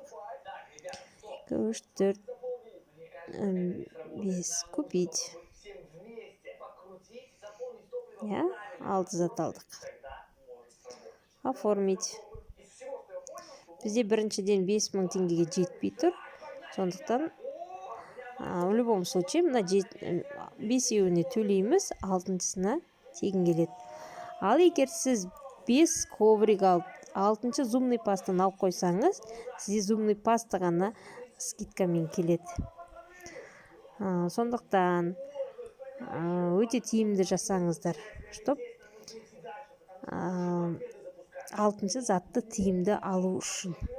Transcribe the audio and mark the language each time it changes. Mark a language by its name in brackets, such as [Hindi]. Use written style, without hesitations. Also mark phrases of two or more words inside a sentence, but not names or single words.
[Russian] 3, 4, 5 купить. [Kazakh] 6 зат алдық. [Russian] Оформить. [Kazakh] Бізде біріншіден 5000 теңгеге жетпей тұр. Сондықтан [Russian] в любом случае [Kazakh] мына 5-еуіне төлейміз, 6-сына тегін келеді. Ал егер сіз 5 коврик алып, 6-шы [Russian] зубный пастаны [Kazakh] алып қойсаңыз, сізде [Russian] зубный паста [Kazakh] ғана скидкамен келеді. Сондықтан өте тиімді жасаңыздар, чтоб 6-шы затты тиімді алу үшін.